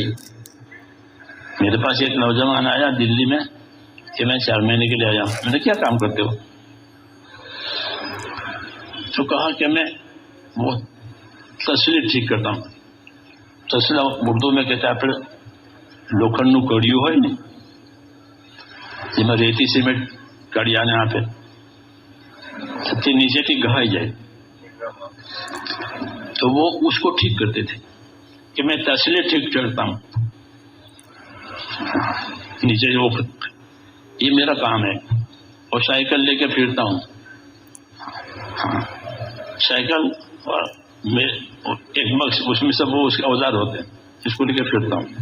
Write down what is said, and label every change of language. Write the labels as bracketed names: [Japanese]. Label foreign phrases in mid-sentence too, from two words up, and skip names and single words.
[Urdu] میرے پاس ایک نوجوان آیا دلی میں کہ میں 4 مہینے کے لیے آیا ہوں. میں نے کیا کام کرتے ہو؟ تو کہا کہ میں وہ تسلی ٹھیک کرتا ہوں. تسلا اردو میں کہتا ہے پھر [Gujarati] લોખંડનું કડિયું હોય ને જેમાં રેતી સિમેન્ટ કડિયાને આપે તે નીચેથી ઘહાઈ જાય, [Urdu] تو وہ اس کو ٹھیک کرتے تھے کہ میں تسلے ٹھیک کرتا ہوں نیچے. وہ یہ میرا کام ہے. اور سائیکل لے کے پھرتا ہوں. سائیکل اور ایک بکس اس میں سب وہ اس کے اوزار ہوتے ہیں، اس کو لے کے پھرتا ہوں.